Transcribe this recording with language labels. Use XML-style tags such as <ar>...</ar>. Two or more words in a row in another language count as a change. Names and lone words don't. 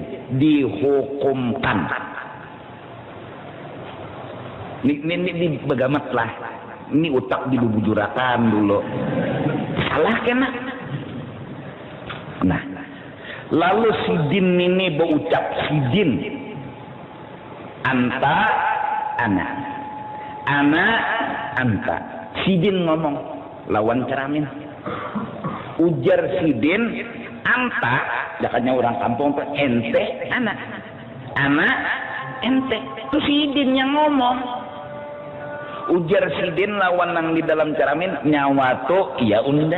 <bjn>Dihukumkan. Ini begamat lah. Ini utak dibubujurakan dulu. Salah kena. Nah, lalu sidin ini berucap sidin.</bjn> <ar>Anta, ana. Ana, anta.</ar> <bjn>Sidin ngomong lawan ceramin. Ujar sidin, anta, jakanya orang kampung tuh ente, ana.</bjn> <ar>Ana, ente.</ar> <bjn>Itu sidin yang ngomong. Ujar sidin lawan nang di dalam ceramin, nyawa tuh iya unda.</bjn>